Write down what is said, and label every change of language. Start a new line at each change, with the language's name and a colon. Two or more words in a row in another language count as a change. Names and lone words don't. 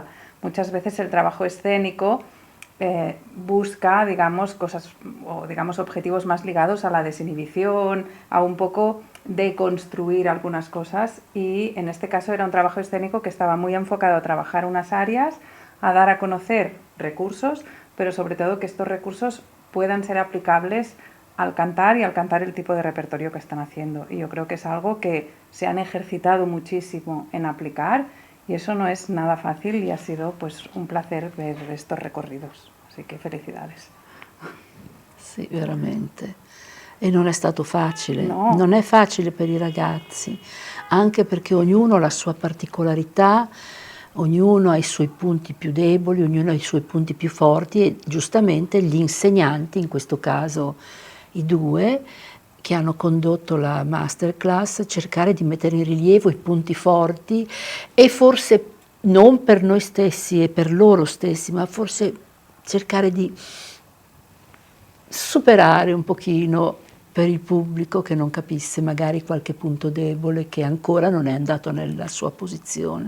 Spanish: Muchas veces el trabajo escénico busca, digamos, cosas o digamos objetivos más ligados a la desinhibición, a un poco deconstruir algunas cosas, y en este caso era un trabajo escénico que estaba muy enfocado a trabajar unas áreas, a dar a conocer recursos, pero sobre todo que estos recursos puedan ser aplicables al cantar y al cantar el tipo de repertorio que están haciendo. Y yo creo que es algo que se han ejercitado muchísimo en aplicar, y eso no es nada fácil, y ha sido pues un placer ver estos recorridos. Así que felicidades.
Italian: Sì, veramente. E non è stato facile. No. Non è facile per i ragazzi, anche perché ognuno ha la sua particolarità, ognuno ha i suoi punti più deboli, ognuno ha i suoi punti più forti, e giustamente gli insegnanti, in questo caso i due, che hanno condotto la masterclass, cercare di mettere in rilievo i punti forti, e forse non per noi stessi e per loro stessi, ma forse cercare di superare un pochino per il pubblico che non capisse magari qualche punto debole che ancora non è andato nella sua posizione,